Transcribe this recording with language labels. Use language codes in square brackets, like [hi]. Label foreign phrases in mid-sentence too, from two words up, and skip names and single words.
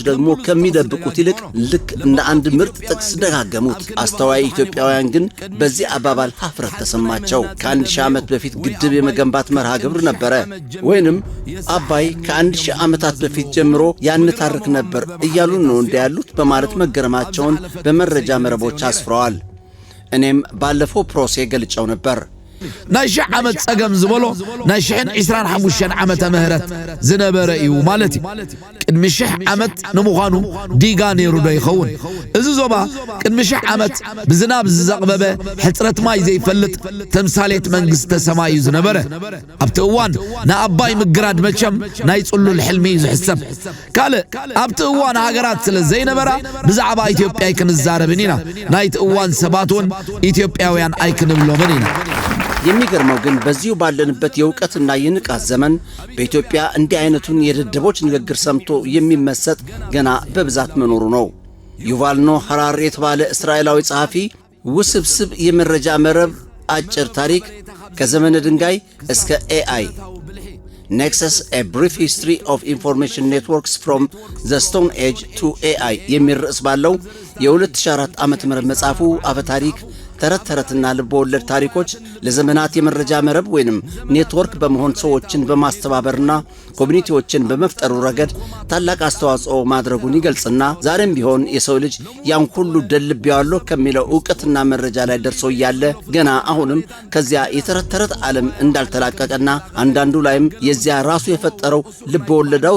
[am] ደግሞ ከሚደብቁት ይልቅ ልክ እንደ አንድ ምርጥ ጥቅስ ደጋገሙት። አስተዋይ ኢትዮጵያውያን ግን በዚህ አባባል ሀፍረት ተሰማቸው። ከ1000 ዓመት በፊት ግድብ የመገንባት መርሃ ግብር ነበረ ወይንም አባይ ከ1000 ዓመታት በፊት ጀምሮ ያንታርክ ነበር እያሉ ነው እንዲያሉት በማለት መገረማቸውን በመረጃ መረቦች አስፍረዋል። እኔም ባለፈው ፕሮሴ ገልጫው ነበር። [ti] ናይ 1000 ዓመት ጸገም ዝበሎ ናይ 25 ዓመተ ምህረት ዝነበረ እዩ ማለት እዩ። ቅድሚ 1000 ዓመት ንምዃኑ ዲጋ ነይሩ ዶ ይኸውን? እዚ ዞባ ቅድሚ 1000 ዓመት ብዝናብ ዝዘቕበበ ሕፅረት ማይ ዘይፈልጥ ተምሳሌት መንግስተ ሰማይ እዩ ዝነበረ። ኣብቲ እዋን ንኣባይ ምግራድ መቸም ናይ ጽሉል ሕልሚ እዩ ዝሕሰብ። ካልእ ኣብቲ እዋን ሃገራት ስለ ዘይነበራ ብዛዕባ ኢትዮጵያ ኣይክንዛረብን ኢና። ናይቲ እዋን ሰባት እውን ኢትዮጵያውያን ኣይክንብሎምን ኢና። [am] የሚገርመው ግን በዚሁ ባለንበት የእውቀትና የንቃት ዘመን በኢትዮጵያ እንዲህ አይነቱን የደደቦች ንግግር ሰምቶ የሚመሰጥ ገና በብዛት መኖሩ ነው። ዩቫል ኖህ ሐራሪ የተባለ እስራኤላዊ ጸሐፊ ውስብስብ የመረጃ መረብ አጭር ታሪክ ከዘመነ ድንጋይ እስከ AI [en] Nexus a brief history of information networks from the stone age to AI [am] የሚል ርዕስ ባለው የ2004 ዓመተ ምህረት መጽሐፉ አፈ ታሪክ ተረትና ልቦለድ ታሪኮች ለዘመናት የመረጃ መረብ ወይንም ኔትወርክ በመሆን ሰዎችን በማስተባበርና ኮሚኒቲዎችን በመፍጠሩ ረገድ ታላቅ አስተዋጽኦ ማድረጉን ይገልጽና ዛሬም ቢሆን የሰው ልጅ ያን ሁሉ ደልቤዋለሁ ከሚለው ዕውቀትና መረጃ ላይ ደርሶ ያለ ገና አሁንም ከዚያ የተረት ዓለም እንዳልተላቀቀና አንዳንዱ ላይም የዚያ ራሱ የፈጠረው ልቦለዳው